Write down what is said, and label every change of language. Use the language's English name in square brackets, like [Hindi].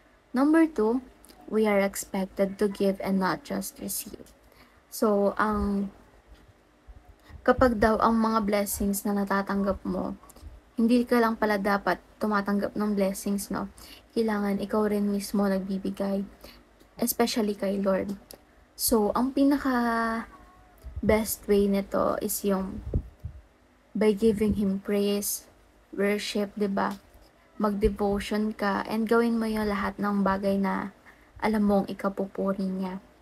[English] Number 2, we are expected to give and not just receive. [Filipino] So, kapag daw ang mga blessings na natatanggap mo, hindi ka lang pala dapat tumatanggap ng blessings, no? Kailangan ikaw rin mismo nagbibigay, especially kay Lord. So, ang pinaka best way nito [English] is yung by giving Him praise, worship, [Filipino] diba? Mag-devotion ka, and gawin mo yung lahat ng bagay na alam mong ikapupuri niya.